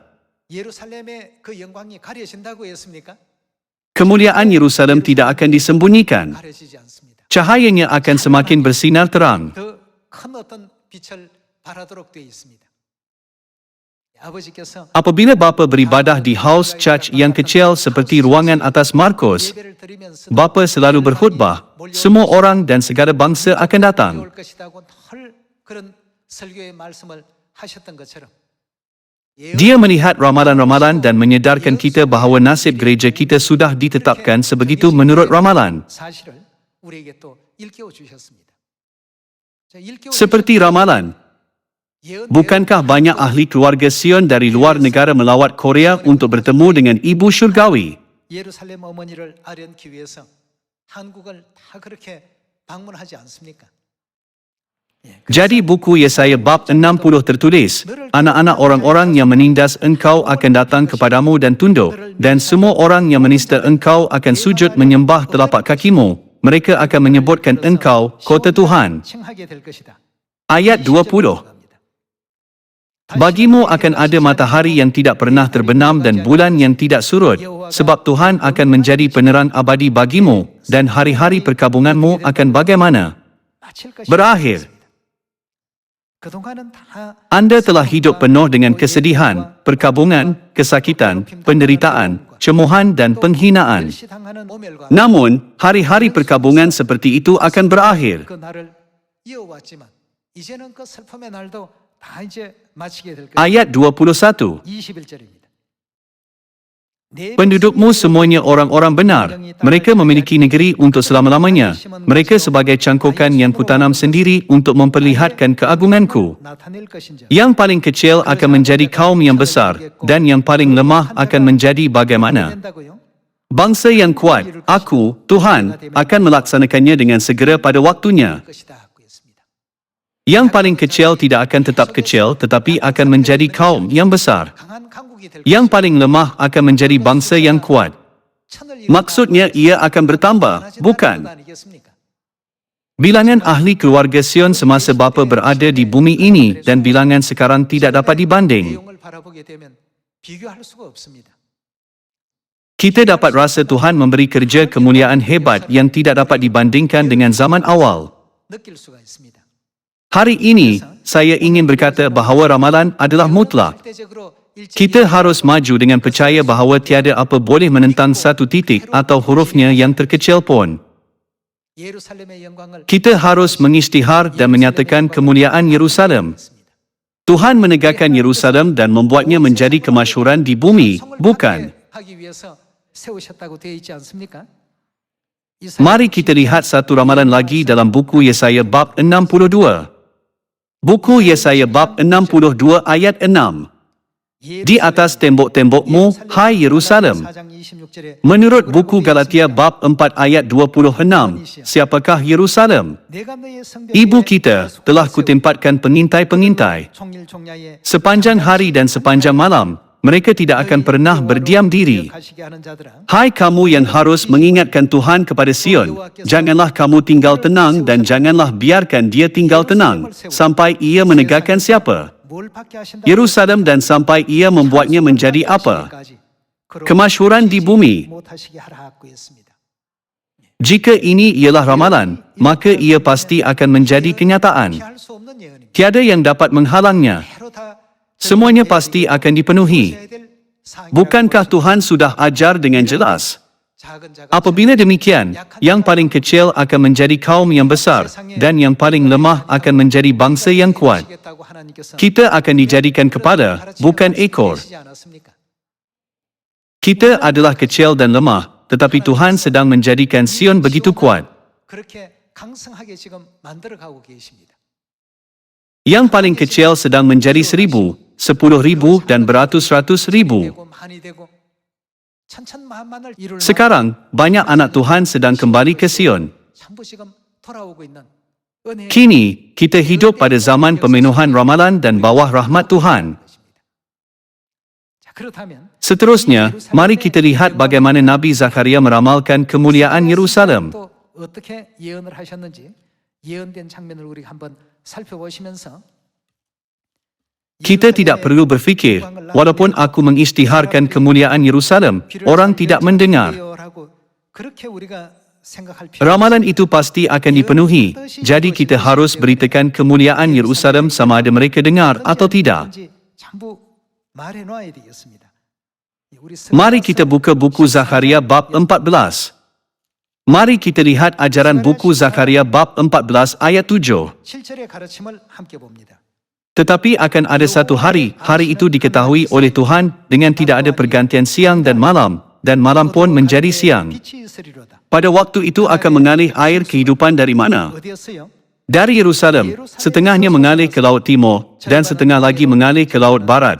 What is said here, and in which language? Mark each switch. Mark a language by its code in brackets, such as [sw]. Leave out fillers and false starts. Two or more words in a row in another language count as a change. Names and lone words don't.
[ko] 예루살렘의 그 영광이 가려진다고 했습니까? [ms] Kemuliaan Yerusalem tidak akan disembunyikan. [ko] 가려지지 않습니다. [ms] Cahayanya akan semakin bersinar terang. [ko] 더 큰 어떤 빛을 발하도록 되어 있습니다. 아버지께서 [ms] Apabila bapa beribadah di [en] house church [ms] yang kecil seperti ruangan atas Markus, [ko] 예배를 드리면서 [ms] bapa selalu berkhutbah, semua orang dan segala bangsa akan datang. [ko] 올 것이라고 늘 그런 설교의 말씀을 하셨던 것처럼 [ms] Dia melihat ramalan-ramalan dan menyedarkan kita bahawa nasib gereja kita sudah ditetapkan sebegitu menurut ramalan. [ko] 사실을 우리에게 또 일깨워 주셨습니다. 자, 일깨워 [ms] Seperti ramalan, [ko] 예언 [ms] bukankah banyak ahli keluarga Sion dari luar negara melawat Korea untuk bertemu dengan ibu syurgawi? [ko] 예루살렘 어머니를 아련키 위해서 한국을 다 그렇게 방문하지 않습니까? [id] Jadi buku Yesaya bab 60 tertulis, anak-anak orang-orang yang menindas engkau akan datang kepadamu dan tunduk, dan semua orang yang menista engkau akan sujud menyembah telapak kakimu. mereka akan menyebutkan engkau kota Tuhan. [ko] 칭하게 될 것이다. [ms] Ayat 20. [id] Bagimu akan ada matahari yang tidak pernah terbenam dan bulan yang tidak surut, sebab Tuhan akan menjadi penerang abadi bagimu, dan hari-hari perkabunganmu akan bagaimana? [ko] 마칠 것이다. [ms] Berakhir. [ko] 그동안은 다 [ms] Anda telah hidup penuh dengan kesedihan, perkabungan, kesakitan, penderitaan, cemohan dan penghinaan. [ko] 실시당하는 모멸과 [ms] Namun, hari-hari perkabungan seperti itu akan berakhir. [ko] 그 날을 이어왔지만 이제는 그 슬픔의 날도 다 이제 마치게 될 것이다. [ms] Ayat 21. [ko] 21절입니다. [id] Pendudukmu semuanya orang-orang benar. Mereka memiliki negeri untuk selama-lamanya. Mereka sebagai cangkokan yang kutanam sendiri untuk memperlihatkan keagunganku. [ko] 나타낼 것인지 [id] Yang paling kecil akan menjadi kaum yang besar, dan yang paling lemah akan menjadi bagaimana? [ko] 된다고요? [id] Bangsa yang kuat, aku, Tuhan, akan melaksanakannya dengan segera pada waktunya. [ko] 것이다 하고 있습니다. [ms] Yang paling kecil tidak akan tetap kecil, tetapi akan menjadi kaum yang besar. [ko] 강한 강국이 될 [ms] Yang paling lemah akan menjadi bangsa yang kuat. [ko] 천을 [ms] Maksudnya ia akan bertambah, bukan? [ko] 아니겠습니까? [ms] Bilangan ahli keluarga Sion semasa bapa berada di bumi ini dan bilangan sekarang tidak dapat dibanding. [ko] 내용을 바라보게 되면 비교할 수가 없습니다. [ms] Kita dapat rasa Tuhan memberi kerja kemuliaan hebat yang tidak dapat dibandingkan dengan zaman awal. [ko] 느낄 수가 있습니다. [ms] Hari ini, saya ingin berkata bahawa ramalan adalah mutlak. [ko] 절대적으로 일찍 [ms] Kita harus maju dengan percaya bahawa tiada apa boleh menentang satu titik atau hurufnya yang terkecil pun. [ko] 예루살렘의 영광을 [ms] Kita harus mengisytihar dan menyatakan kemuliaan Yerusalem. Tuhan menegakkan Yerusalem dan membuatnya menjadi kemasyhuran di bumi, bukan? [ko] 하기 위해서 세우셨다고 되어 있지 않습니까? [ms] Mari kita lihat satu ramalan lagi dalam buku Yesaya bab 62. Buku Yesaya bab 62 ayat 6. [id] Di atas tembok-tembokmu, hai Yerusalem. [ko] 4장 26절에 [ms] Menurut buku Galatia bab 4 ayat 26, siapakah Yerusalem? [ko] 내가 너의 성벽에 [id] Ibu kita telah kutempatkan pengintai-pengintai. [ko] 총일총야에 [id] Sepanjang hari dan sepanjang malam, mereka tidak akan pernah berdiam diri. [ko] 가시게 하는 자들아 [id] Hai kamu yang harus mengingatkan Tuhan kepada Sion, janganlah kamu tinggal tenang dan janganlah biarkan dia tinggal tenang, sampai ia menegakkan siapa? [ko] 뭘 받게 하신다 [id] Yerusalem dan sampai ia membuatnya menjadi apa? Kemasyhuran di bumi. [ko] 못하시게 하라 하고 했습니다. [ms] Jika ini ialah ramalan, maka ia pasti akan menjadi kenyataan. [ko] 피할 수 없는 예언입니다. [ms] Tiada yang dapat menghalangnya. [ko] 해로 다 [ms] Semuanya pasti akan dipenuhi. [ko] 해야 될 사항이라고 [ms] Bukankah Tuhan sudah ajar dengan jelas? [ko] 작은 자가 [ms] Apabila demikian, yang paling kecil akan menjadi kaum yang besar dan yang paling lemah akan menjadi bangsa yang kuat. [ko] 하시겠다고 하나님께서 [ms] Kita akan dijadikan kepala, bukan ekor. [ko] 말씀하시지 않았습니까? [ms] Kita adalah kecil dan lemah, tetapi Tuhan sedang menjadikan Sion begitu kuat. [ko] 그렇게 강성하게 지금 만들어 가고 계십니다. [ms] Yang paling kecil sedang menjadi 1,000, 10,000 dan beratus-ratus ribu. [ko] 되고 많이 되고 천천만만을 이룰 [ms] Sekarang, banyak anak Tuhan sedang kembali ke Sion. [ko] 전부 지금 돌아오고 있는 은혜 [ms] Kini, kita hidup pada zaman pemenuhan ramalan dan bawah rahmat Tuhan. [ko] 자, 그렇다면 [ms] Seterusnya, mari kita lihat bagaimana Nabi Zakaria meramalkan kemuliaan Yerusalem. [ko] 또 어떻게 예언을 하셨는지 예언된 장면을 우리 한번 살펴보시면서 [ms] Kita tidak perlu berfikir, walaupun aku mengisytiharkan kemuliaan Yerusalem, orang tidak mendengar. [ko] 그렇게 우리가 생각할 필요 [ms] Ramalan itu pasti akan dipenuhi, jadi kita harus beritakan kemuliaan Yerusalem sama ada mereka dengar atau tidak. [ko] 전부 말해 놔야 되겠습니다. 우리 [ms] Mari kita buka buku Zakaria bab 14. Mari kita lihat ajaran buku Zakaria bab 14 ayat 7. [ko] 실절의 가르침을 함께 봅니다. [id] Tetapi akan ada satu hari, hari itu diketahui oleh Tuhan dengan tidak ada pergantian siang dan malam pun menjadi siang. [ko] 빛이 있으리로다. [ms] Pada waktu itu akan mengalir air kehidupan dari mana? [ko] 어디였어요? [ms] Dari Yerusalem, setengahnya mengalir ke Laut Timur dan setengah lagi mengalir ke Laut Barat.